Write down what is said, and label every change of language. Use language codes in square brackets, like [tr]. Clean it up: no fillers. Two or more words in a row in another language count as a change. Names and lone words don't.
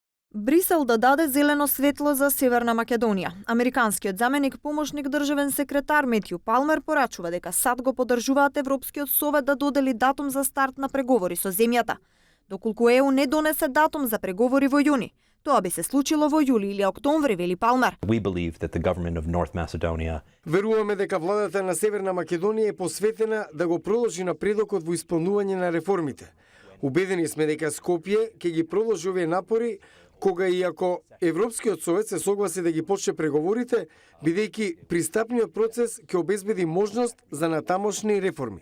[mk] Брисел да даде зелено светло за Северна Македонија. Американскиот заменик помошник државен секретар Метју Палмер порачува дека САД го поддржуваат Европскиот совет да додели датум за старт на преговори со земјата. Доколку ЕУ не донесе датум за преговори во јуни, тоа би се случило во јули или октомври, вели Палмер. [en] We believe that the government of North Macedonia [mk] Веруваме дека владата на Северна Македонија е посветена да го продолжи напредокот во исполнување на реформите. Убедени сме дека Скопје ќе ги продолжи овие напори кога и ако Европскиот совет се согласи да ги почне преговорите, бидејќи пристапниот процес ќе обезбеди можност за натамошни реформи.